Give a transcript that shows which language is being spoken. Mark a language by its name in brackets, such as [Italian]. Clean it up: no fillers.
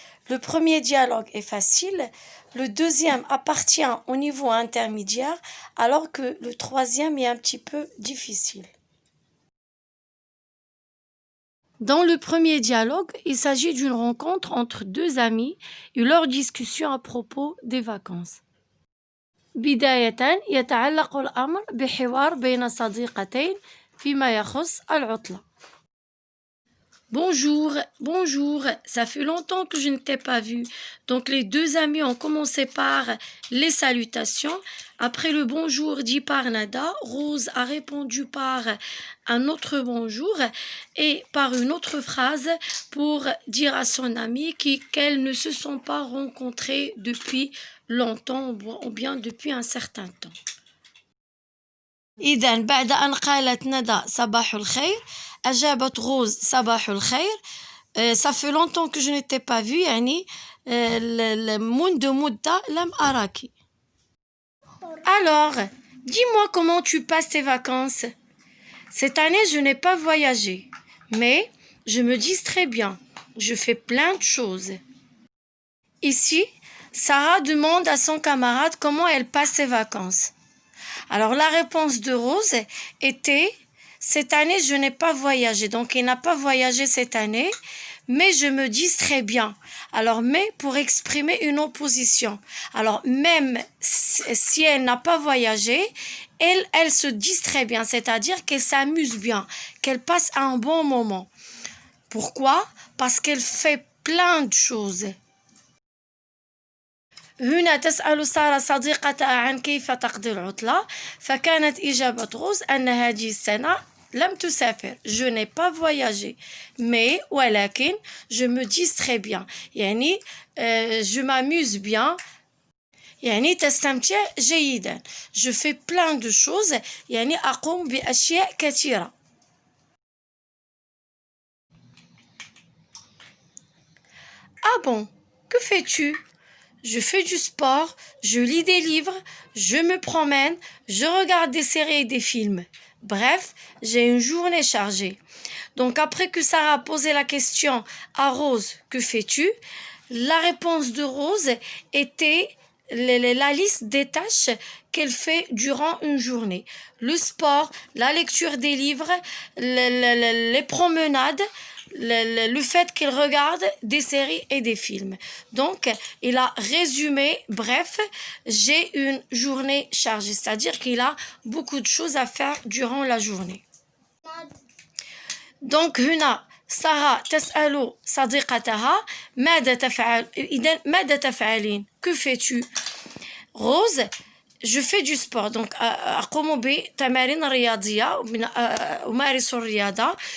[French] Le premier dialogue est facile, le deuxième appartient au niveau intermédiaire, alors que le troisième est un petit peu difficile. Dans le premier dialogue, il s'agit d'une rencontre entre 2 amis et leur discussion à propos des vacances. [Arabic] بداية يتعلق الأمر بحوار بين صديقتين فيما يخص العطلة. [French] Bonjour, ça fait longtemps que je ne t'ai pas vu. Donc les 2 amis ont commencé par les salutations. Après le bonjour dit par Nada, Rose a répondu par un autre bonjour et par une autre phrase pour dire à son ami qu'elles ne se sont pas rencontrées depuis longtemps ou bien depuis un certain temps. [Arabic] إذا بعد أن قالت ندى صباح الخير أجابت روز صباح الخير. [French] Ça fait longtemps que je ne t'ai pas vu [Arabic] يعني منذ مدة لم أراك. [French] Alors, dis-moi comment tu passes tes vacances. Cette année, je n'ai pas voyagé, mais je me distrais bien. Je fais plein de choses. Ici, Sarah demande à son camarade comment elle passe ses vacances. Alors, la réponse de Rose était « Cette année, je n'ai pas voyagé. » Donc, elle n'a pas voyagé cette année, mais je me distrais bien. Alors, mais pour exprimer une opposition. Alors, même si elle n'a pas voyagé, elle se distrait bien, c'est-à-dire qu'elle s'amuse bien, qu'elle passe un bon moment. Pourquoi? Parce qu'elle fait plein de choses. [Arabic] هنا تسأل سارة صديقتها عن كيف تقضي العطلة فكانت إجابة روز أن هذه السنة لم تسافر. [French] Je n'ai pas voyagé mais [Arabic] ولكن [French] je me distrais bien [Arabic] يعني [French] je m'amuse bien [Arabic] يعني تستمتع جيدا. [French] Je fais plein de choses [Arabic] يعني أقوم بأشياء كثيرة. [French] Ah bon, que fais-tu? Je fais du sport, je lis des livres, je me promène, je regarde des séries et des films. Bref, j'ai une journée chargée. Donc après que Sarah a posé la question à Rose, que fais-tu? La réponse de Rose était la liste des tâches qu'elle fait durant une journée. Le sport, la lecture des livres, les promenades, le fait qu'il regarde des séries et des films. Donc, il a résumé, bref, j'ai une journée chargée, c'est-à-dire qu'il a beaucoup de choses à faire durant la journée. [Arabic] Donc, هنا سارة تسأل صديقتها ماذا تفعل؟ إذن ماذا تفعلين؟ [French] Que fais-tu? Rose, je fais du sport. [Arabic] Donc, أقوم بتمارين رياضية أمارس الرياضة.